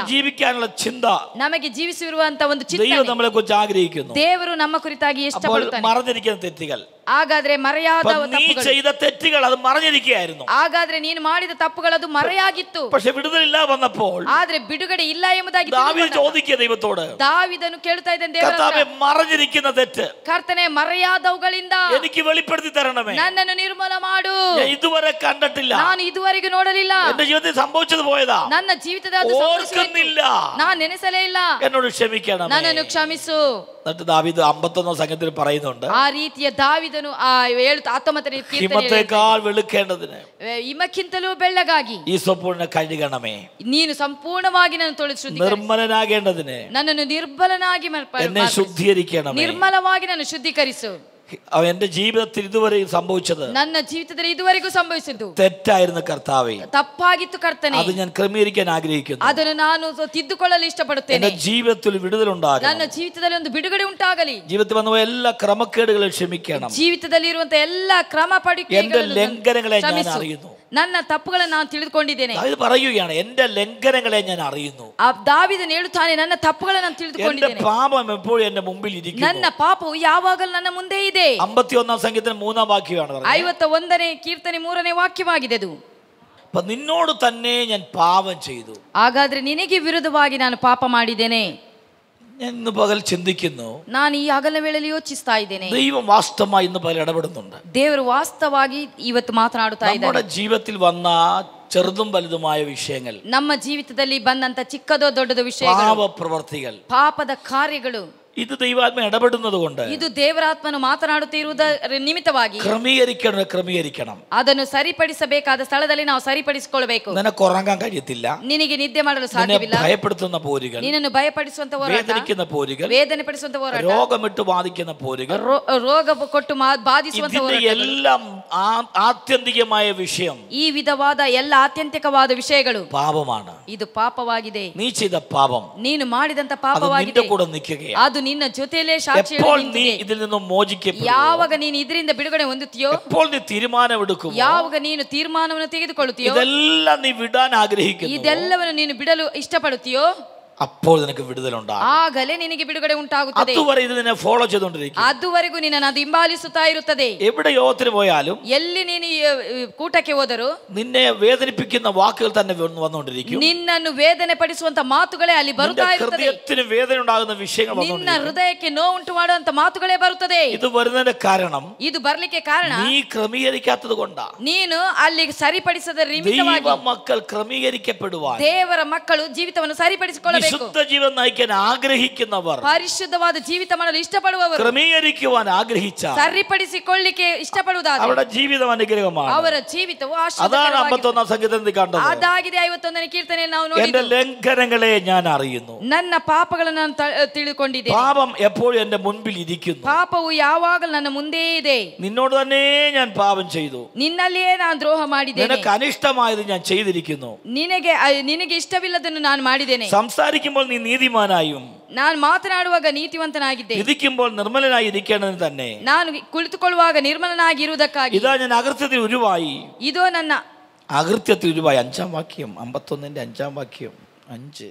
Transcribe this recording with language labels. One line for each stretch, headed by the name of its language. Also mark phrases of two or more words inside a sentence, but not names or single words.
Malayalam: ജീവിക്കാനുള്ള ചിന്ത
Kannada: ನಮಗೆ ಜೀವಿಸಿರುವಂತ ಒಂದು
Malayalam: ദൈവം
Kannada: ಚಿಂತನೆ
Malayalam: നമ്മളെ കുറിച്ച് ആഗ്രഹിക്കുന്നു.
Kannada: ದೇವರು ನಮ್ಮ ಕುರಿತಾಗಿ
Malayalam: അപ്പോൾ
Kannada: ಇಷ್ಟಪಡುತ್ತಾನೆ.
Malayalam: മറഞ്ഞിരിക്കുന്ന തെറ്റുകൾ,
Kannada: ಹಾಗಾದ್ರೆ ಮರೆಯಾದ
Malayalam: അപ്പോൾ നീ
Kannada: ತಪ್ಪುಗಳು,
Malayalam: ചെയ്ത തെറ്റുകൾ അത് മറഞ്ഞിരിക്കുകയായിരുന്നു.
Kannada: ಹಾಗಾದ್ರೆ ನೀನು ಮಾಡಿದ ತಪ್ಪುಗಳದು ಮರೆಯಾಗಿತ್ತು.
Malayalam: പക്ഷെ വിടുതലില്ല വന്നപ്പോൾ
Kannada: ಆದ್ರೆ ಬಿಡುಗಡೆ ಇಲ್ಲ ಎಂಬುದಾಗಿ
Malayalam: ദാവീദ് ചോദിക്കുക ദൈവത്തോട്,
Kannada: ದಾವಿದನು ಕೇಳ್ತಾ ಇದ್ದಾನೆ
Malayalam: കർത്താവേ
Kannada: ದೇವರ,
Malayalam: മറഞ്ഞിരിക്കുന്ന തെറ്റ്
Kannada: ಕರ್ತನೆ ಮರೆಯಾದವುಗಳಿಂದ
Malayalam: എനിക്ക് വെളിപ്പെടുത്തി തരണമേ.
Kannada: ನನ್ನನ್ನು ನಿರ್ಮೂಲ ಮಾಡು.
Malayalam: ഞാൻ ഇതുവരെ കണ്ടിട്ടില്ല,
Kannada: ನಾನು ಇದುವರೆಗೂ ನೋಡಲಿಲ್ಲ,
Malayalam: എന്റെ ജീവിതത്തിൽ സംഭവിച്ചത് പോയതാ,
Kannada: ನನ್ನ ಜೀವಿತದ ಅದು ಸಂಭವಿಸಿತು.
Malayalam: ഓർക്കുന്നില്ല,
Kannada: ನಾನು ನೆನೆಸಲೇ ಇಲ್ಲ,
Malayalam: എന്നോട് ക്ഷമിക്കണം.
Kannada: ನನ್ನನ್ನು ಕ್ಷಮಿಸು.
Malayalam: എന്നിട്ട് ദാവീദ് 51 സംഘത്തിൽ പറയുന്നുണ്ട്,
Kannada: ಆ ರೀತಿಯ ದಾವಿದನು ಆ 19ನೇ ಕೀರ್ತನೆಯಲ್ಲಿ
Malayalam: ഹിമത്തേക്കാൾ വെളുക്കേണ്ടതിന്
Kannada: ಹಿಮಕ್ಕಿಂತಲೂ ಬೆಳ್ಳಗಾಗಿ
Malayalam: ഈ സ്വപ്പൂർണ്ണ കഴുകണമേ,
Kannada: ನೀನು ಸಂಪೂರ್ಣವಾಗಿ ನನ್ನ ತೊಳೆದು ಶುದ್ಧೀಕರಿಸು.
Malayalam: നിർമ്മലനാകേണ്ടതിന്
Kannada: ನನ್ನನ್ನು ನಿರ್ಮಲನಾಗಿ
Malayalam: എന്നെ ശുദ്ധീകരിക്കണമേ.
Kannada: ನಿರ್ಮಲವಾಗಿ ನಾನು ಶುದ್ಧೀಕರಿಸು.
Malayalam: എന്റെ ജീവിതത്തിൽ ഇതുവരെ സംഭവിച്ചത്,
Kannada: ನನ್ನ ಜೀವಿತದಲ್ಲಿ ಇದುವರೆಗೂ ಸಂಭವಿಸಿದ್ದು
Malayalam: തെറ്റായിരുന്നു കർത്താവേ,
Kannada: ತಪ್ಪಾಗಿತ್ತು ಕರ್ತನೆ.
Malayalam: അത് ഞാൻ ക്രമീകരിക്കാൻ ആഗ്രഹിക്കുന്നു.
Kannada: ಅದನ್ನು ನಾನು ತಿದ್ದುಕೊಳ್ಳಲು ಇಷ್ಟಪಡುತ್ತೇನೆ.
Malayalam: എന്റെ ജീവിതത്തിൽ വിടുതലുണ്ടാകണം.
Kannada: ನನ್ನ ಜೀವಿತದಲ್ಲಿ ಒಂದು ಬಿಡುಗಡೆ ಉಂಟಾಗಲಿ.
Malayalam: ജീവിതത്തിൽ വന്ന എല്ലാ ക്രമക്കേടുകളും ക്ഷമിക്കണം.
Kannada: ಜೀವಿತದಲ್ಲಿ ಇರುವಂತ ಎಲ್ಲ ಕ್ರಮ
Malayalam: എന്റെ
Kannada: ಪಡಿಕೆಗಳನ್ನು
Malayalam: ലംഘനങ്ങളെ ഞാൻ
Kannada: ಕ್ಷಮಿಸು.
Malayalam: അറിയുന്നു.
Kannada: ನನ್ನ ತಪ್ಪುಗಳನ್ನು ನಾನು ತಿಳಿದುಕೊಂಡಿದ್ದೇನೆ.
Malayalam: ഇത് പറയുകയാണ്, എന്റെ ലംഘനങ്ങളെ ഞാൻ അറിയുന്നു.
Kannada: ಆ ದಾವಿದನು ಹೇಳುತ್ತಾನೆ, ನನ್ನ ತಪ್ಪುಗಳನ್ನು ನಾನು
Malayalam: എന്റെ
Kannada: ತಿಳಿದುಕೊಂಡಿದ್ದೇನೆ.
Malayalam: പാപം എപ്പോഴും എന്റെ മുമ്പിൽ ഇരിക്കുന്നു.
Kannada: ನನ್ನ ಪಾಪವು ಯಾವಾಗಲೂ ನನ್ನ ಮುಂದೆ ಇದೆ.
Malayalam: 51 സംഗീതത്തിന് 3-ാം വാക്യമാണ് പറയുന്നത്.
Kannada: 51ನೇ ಕೀರ್ತನೆ 3ನೇ ವಾಕ್ಯವಾಗಿದೆ ಅದು.
Malayalam: അപ്പൊ നിന്നോട് തന്നെ ഞാൻ പാപം ചെയ്തു.
Kannada: ಹಾಗಾದ್ರೆ ನಿನಗೆ ವಿರುದ್ಧವಾಗಿ ನಾನು ಪಾಪ ಮಾಡಿದ್ದೇನೆ.
Malayalam: ഞാൻ ഇന്ന് പകൽ ചിന്തിക്കുന്നു,
Kannada: ನಾನು ಈ ಹಗಲ ವೇಳೆಯಲ್ಲಿ ಯೋಚಿಸ್ತಾ ಇದ್ದೇನೆ,
Malayalam: ദൈവം വാസ്തവമായി ഇന്ന് പകൽ ഇടപെടുന്നുണ്ട്.
Kannada: ದೇವರು ವಾಸ್ತವವಾಗಿ ಇವತ್ತು ಮಾತನಾಡುತ್ತಾ
Malayalam: നമ്മുടെ
Kannada: ಇದ್ದಾರೆ.
Malayalam: ജീവിതത്തിൽ വന്ന ചെറുതും വലുതുമായ വിഷയങ്ങൾ,
Kannada: ನಮ್ಮ ಜೀವಿತದಲ್ಲಿ ಬಂದಂತ ಚಿಕ್ಕದೋ ದೊಡ್ಡದೋ ವಿಷಯಗಳು,
Malayalam: പാപപ്രവർത്തികൾ,
Kannada: ಪಾಪದ ಕಾರ್ಯಗಳು,
Malayalam: ഇത് ദൈവാത്മ ഇടപെടുന്നത് കൊണ്ട്
Kannada: ಇದು ದೇವರಾತ್ಮನು ಮಾತನಾಡುತ್ತಿರುವುದರ ನಿಮಿತ್ತವಾಗಿ
Malayalam: ക്രമീകരിക്കണം.
Kannada: ಅದನ್ನು ಸರಿಪಡಿಸಬೇಕಾದ ಸ್ಥಳದಲ್ಲಿ ನಾವು ಸರಿಪಡಿಸಿಕೊಳ್ಳಬೇಕು.
Malayalam: നിനക്ക് ഉറങ്ങാൻ കഴിയത്തില്ല,
Kannada: ನಿನಗೆ ನಿದ್ದೆ ಮಾಡಲು
Malayalam: നിന്നെ
Kannada: ಸಾಧ್ಯವಿಲ್ಲ,
Malayalam: ഭയപ്പെടുത്തുന്ന പോരുകൾ,
Kannada: ನಿನ್ನನ್ನು ಭಯಪಡಿಸುವಂತ ಹೋರಾಟ,
Malayalam: വേദനിക്കുന്ന പോരുകൾ,
Kannada: ವೇದನೆ ಪಡಿಸುವಂತ ಹೋರಾಟ,
Malayalam: രോഗമിട്ട് ബാധിക്കുന്ന പോരുകൾ,
Kannada: ರೋಗ ಕೊಟ್ಟು ಬಾಧಿಸುವಂತ
Malayalam: ഇതിന്റെ
Kannada: ಹೋರಾಟ,
Malayalam: എല്ലാം ആത്യന്തികമായ വിഷയം,
Kannada: ಈ ವಿಧವಾದ ಎಲ್ಲ ಆತ್ಯಂತಿಕವಾದ ವಿಷಯಗಳು
Malayalam: പാപമാണ്.
Kannada: ಇದು ಪಾಪವಾಗಿದೆ.
Malayalam: നീ ചെയ്ത പാപം
Kannada: ನೀನು ಮಾಡಿದಂತ
Malayalam: അത്
Kannada: ಪಾಪವಾಗಿದೆ.
Malayalam: നിന്റെ കൂടെ നിൽക്കുകയാണ്.
Kannada: ಅದು ನಿನ್ನ ಜೊತೆಯಲ್ಲೇ ಸಾಕ್ಷಿ
Malayalam: എപ്പോൾ നീ ഇതിൽ നിന്നും മോചിക്കപ്പെടും,
Kannada: ಯಾವಾಗ ನೀನು ಇದರಿಂದ ಬಿಡುಗಡೆ ಹೊಂದುತ್ತೀಯೋ,
Malayalam: എപ്പോൾ നീ തീരുമാനമെടുക്കും,
Kannada: ಯಾವಾಗ ನೀನು ತೀರ್ಮಾನವನ್ನು ತೆಗೆದುಕೊಳ್ಳುತ್ತೀಯೋ,
Malayalam: ഇതെല്ലാം നീ വിടാൻ ആഗ്രഹിക്കുന്നു,
Kannada: ಇದೆಲ್ಲವನ್ನು ನೀನು ಬಿಡಲು ಇಷ್ಟಪಡುತ್ತೀಯೋ,
Malayalam: അപ്പോൾ നിനക്ക് വിടുതലുണ്ടാകും.
Kannada: ಆಗಲೇ ನಿನಗೆ ಬಿಡುಗಡೆ ಉಂಟಾಗುತ್ತದೆ.
Malayalam: അതുവരെ ഇത് നിന്നെ ഫോളോ ചെയ്തുകൊണ്ടിരിക്കും.
Kannada: ಅದುವರೆಗೂ ನಿನ್ನನ್ನು ಅದು ಹಿಂಬಾಲಿಸುತ್ತಾ ಇರುತ್ತದೆ.
Malayalam: എവിടെ യോഗത്തിന് പോയാലും
Kannada: ಎಲ್ಲಿ ನೀನು ಕೂಟಕ್ಕೆ ಹೋದರೂ
Malayalam: നിന്നെ വേദനിപ്പിക്കുന്ന വാക്കുകൾ തന്നെ വന്നുകൊണ്ടിരിക്കും.
Kannada: ನಿನ್ನನ್ನು ವೇದನೆ ಪಡಿಸುವಂತ ಮಾತುಗಳೇ ಅಲ್ಲಿ ಬರುತ್ತಾ ಇರುತ್ತದೆ.
Malayalam: ഹൃദയത്തിന് വേദന ഉണ്ടാകുന്ന വിഷയങ്ങൾ
Kannada: ನಿನ್ನ
Malayalam: വന്നുകൊണ്ടിരിക്കും.
Kannada: ಹೃದಯಕ್ಕೆ ನೋವುಂಟು ಮಾಡುವಂತ ಮಾತುಗಳೇ ಬರುತ್ತದೆ.
Malayalam: ഇത് വരുന്നതിന്റെ കാരണം
Kannada: ಇದು ಬರ್ಲಿಕ್ಕೆ ಕಾರಣ
Malayalam: നീ ക്രമീകരിക്കാത്തത് കൊണ്ടാ.
Kannada: ನೀನು ಅಲ್ಲಿ ಸರಿಪಡಿಸದ ನಿಮಿತ್ತವಾಗಿ
Malayalam: ദൈവ മക്കൾ ക്രമീകരിക്കപ്പെടുവാൻ,
Kannada: ದೇವರ ಮಕ್ಕಳು ಜೀವಿತವನ್ನು ಸರಿಪಡಿಸಿಕೊಳ್ಳಬೇಕು.
Malayalam: പരിശുദ്ധ ജീവൻ നയിക്കാൻ ആഗ്രഹിക്കുന്നവർ,
Kannada: ಪರಿಶುದ್ಧವಾದ ಜೀವಿತ ಮಾಡಲು ಇಷ್ಟಪಡುವವರು,
Malayalam: ക്രമീകരിക്കുവാൻ ആഗ്രഹിച്ച,
Kannada: ಸರಿಪಡಿಸಿಕೊಳ್ಳಿಕ್ಕೆ ಇಷ್ಟಪಡುವುದಾದರೆ
Malayalam: അവരുടെ ജീവിതം അനുഗ്രഹമാണ്.
Kannada: ಅವರ ಜೀವಿತವು
Malayalam: അതാണ്
Kannada: ಆಶೀರ್ವಾದಕರವಾಗಿದೆ.
Malayalam: 51ാം സങ്കീർത്തനത്തിൽ കണ്ടത്.
Kannada: ಅದಾಗಿದೆ 51ನೇ ಕೀರ್ತನೆಯಲ್ಲಿ ನಾವು
Malayalam: എന്റെ
Kannada: ನೋಡಿದ್ದು.
Malayalam: ലംഘനങ്ങളെ ഞാൻ അറിയുന്നു,
Kannada: ನನ್ನ ಪಾಪಗಳನ್ನು ನಾನು ತಿಳಿದುಕೊಂಡಿದ್ದೇನೆ.
Malayalam: പാപം എപ്പോഴും എന്റെ മുൻപിൽ ഇരിക്കുന്നു.
Kannada: ಪಾಪವು ಯಾವಾಗಲೂ ನನ್ನ ಮುಂದೆ ಇದೆ.
Malayalam: നിന്നോട് തന്നെ ഞാൻ പാപം ചെയ്തു,
Kannada: ನಿನ್ನಲ್ಲಿಯೇ ನಾನು ದ್ರೋಹ ಮಾಡಿದ್ದೇನೆ.
Malayalam: നിനക്ക് അനിഷ്ടമായത് ഞാൻ ചെയ്തിരിക്കുന്നു.
Kannada: ನಿನಗೆ ಇಷ್ಟವಿಲ್ಲದನ್ನು ನಾನು ಮಾಡಿದ್ದೇನೆ.
Malayalam: സംസാരിക്കുമ്പോൾ നീ നീതിമാനായും
Kannada: ನಾನು ಮಾತನಾಡುವಾಗ ನೀತಿವಂತನಾಗಿದ್ದೆ,
Malayalam: വിധിക്കുമ്പോൾ നിർമ്മലനായി ഇരിക്കേണ്ടതിന് തന്നെ
Kannada: ನಾನು ಕುಳಿತುಕೊಳ್ಳುವಾಗ ನಿರ್ಮಲನಾಗಿರುವುದಕ್ಕಾಗಿ
Malayalam: ഇതാ ഞാൻ അകൃത്യത്തിൽ ഉരുവായി.
Kannada: ಇದೋ ನನ್ನ
Malayalam: അകൃത്യത്തിൽ ഉരുവായി. 5ാം വാക്യം, 51ന്റെ 5ാം വാക്യം. 5